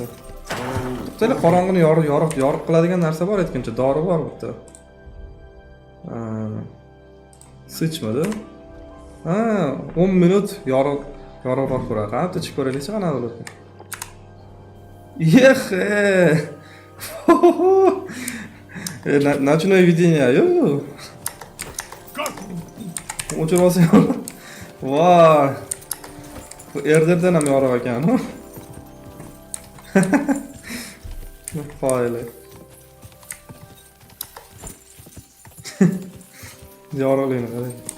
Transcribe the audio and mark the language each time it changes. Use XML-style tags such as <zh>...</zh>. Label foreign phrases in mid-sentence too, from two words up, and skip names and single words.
<uz>Bitta qorong'ini yoriq qiladigan narsa bor aytguncha, dori bor bitta. Sichmadi. 10 minut yoriqroq ko'radi. Qani bitta chiqib ko'raylikchi qana bo'ladi.</uz> <ru>Ночное видение, ё.</ru> <uz>O'chirib olsam. Voy. Bu erdirdan ham yoriq ekan. Qoyili. Yorug'ligini qarang.</uz>